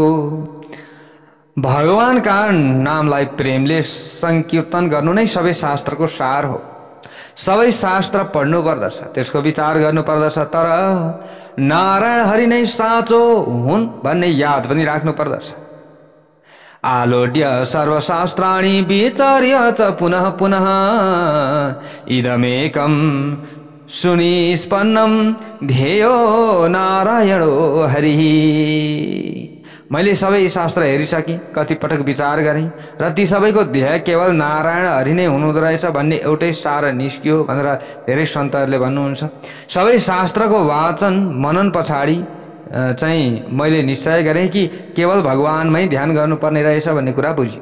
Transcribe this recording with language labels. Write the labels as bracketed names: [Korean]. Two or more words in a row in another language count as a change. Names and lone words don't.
[Nepali] भगवानका नामलाई प्रेमले संकीर्तन गर्नु नै सबै शास्त्रको सार हो। सबै शास्त्र पढ्नु पर्दछ, त्यसको विचार गर्नु पर्दछ, तर नारायण हरि नै साँचो हुन् भन्ने याद पनि राख्नु पर्दछ। [Sanskrit] आलोड्य सर्वशास्त्राणि विचार्य च पुनः पुनः इदमेकं सुनिष्पन्नं ध्येयो नारायणो हरिः। [Nepali] मैले सबै शास्त्र हेरिसकेँ, कति पटक विचार गरेँ र ती सबैको ध्येय केवल नारायण हरि नै हुनुहुँदो रहेछ भन्ने एउटै सार निस्कियो भनेर धेरै सन्तहरूले भन्नुहुन्छ। सबै शास्त्रको वाचन मनन पछाडि चाहिँ मैले निश्चय गरेँ कि केवल भगवानमै ध्यान गर्नुपर्ने रहेछ भन्ने कुरा बुझियो।